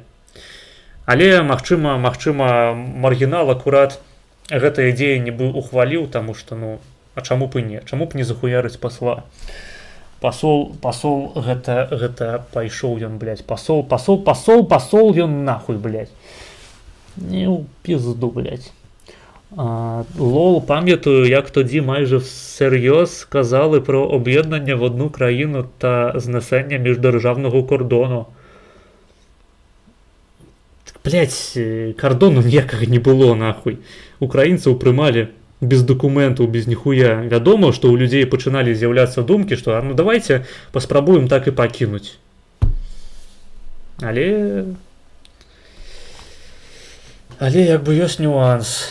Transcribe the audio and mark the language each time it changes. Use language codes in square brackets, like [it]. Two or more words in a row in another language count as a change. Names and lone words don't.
[be] Але, магчыма, маргінал акурат гэтае дзеянне бы ухваліў, таму што, ну, а чаму б і не? Чаму б не захуярыць пасла? Пасол гэта пайшоў ён, блядь, пасол ён нахуй, блядь. Не ў пізду, блядь. [uk] Лол, пам'ятаю, як тоді майже всерйоз казали про об'єднання в одну країну та знесення міждержавного кордону. [be] Блять, кордону ніякага не было нахуй. Украінцаў прымалі без дакументаў, без ніхуя. Вядома, што ў людзей пачыналі з'яўляцца думкі, што ну давайте паспрабуем так і пакінуць. Але як бы ёсць нюанс.